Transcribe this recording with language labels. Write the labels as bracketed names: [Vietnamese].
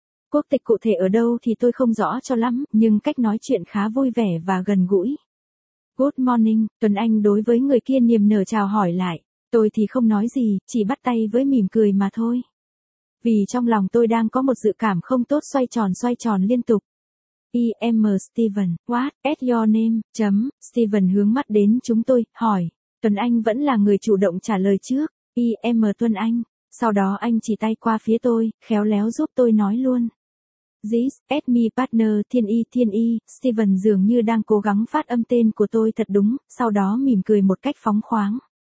[Vietnamese] Quốc tịch cụ thể ở đâu thì tôi không rõ cho lắm, nhưng cách nói chuyện khá vui vẻ và gần gũi. [English] Good morning, [Vietnamese] Tuấn Anh đối với người kia niềm nở chào hỏi lại, tôi thì không nói gì, chỉ bắt tay với mỉm cười mà thôi. Vì trong lòng tôi đang có một dự cảm không tốt xoay tròn liên tục. [English] I'm Steven, what is your name? [Vietnamese] Chấm, Steven hướng mắt đến chúng tôi, hỏi, Tuấn Anh vẫn là người chủ động trả lời trước, [English] I'm Tuấn Anh, [Vietnamese] sau đó anh chỉ tay qua phía tôi, khéo léo giúp tôi nói luôn. [English] This is my partner Thiên Y, [Vietnamese] Steven dường như đang cố gắng phát âm tên của tôi thật đúng, sau đó mỉm cười một cách phóng khoáng.